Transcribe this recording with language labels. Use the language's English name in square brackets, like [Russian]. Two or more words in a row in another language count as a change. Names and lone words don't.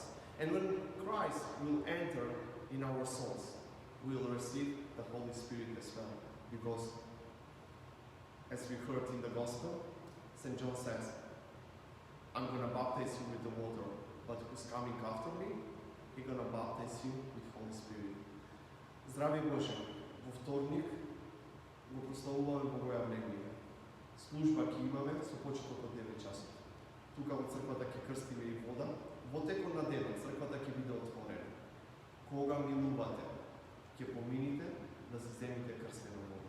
[English] And when Christ will enter in our souls, we will receive the Holy Spirit as well. Because, as we heard in the Gospel, St. John says, "I'm going to baptize you with the water, but who's coming after me, he's going to baptize you with Holy Spirit." [Macedonian] Здраве Боже! Во вторник го прославуваме Богојавление. Служба ќе имаме со почеток од 9 часот. Тука во црквата ќе крстиме и вода. Во текот на денот црквата ќе биде отворена. Кога милувате, ќе помините да се земите крстена вода.